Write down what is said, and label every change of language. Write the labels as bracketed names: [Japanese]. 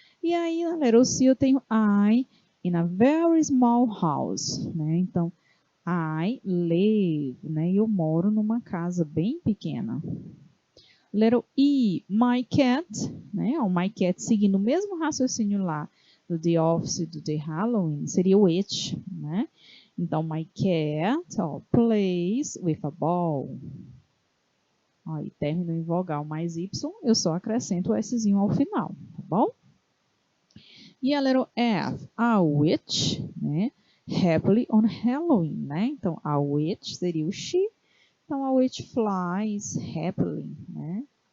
[Portuguese] E aí, na [English] letter C, [Portuguese] eu tenho [English] I in a very small house, né? [Portuguese] Então, I live, né? Eu moro numa casa bem pequena. [English] Letter E, my cat, [Portuguese] né? O my cat seguindo o mesmo raciocínio lá do The Office, do The Halloween, seria o it, né? Então, [English] my cat, ó, plays with a ball. [Portuguese] Aí, termino em vogal mais Y, eu só acrescento o Szinho ao final, tá bom? E a letra F, a witch, né? [English] Happily on Halloween, [Portuguese] né? Então, a witch seria o she. Então, [English] a witch flies happily, [Portuguese] né?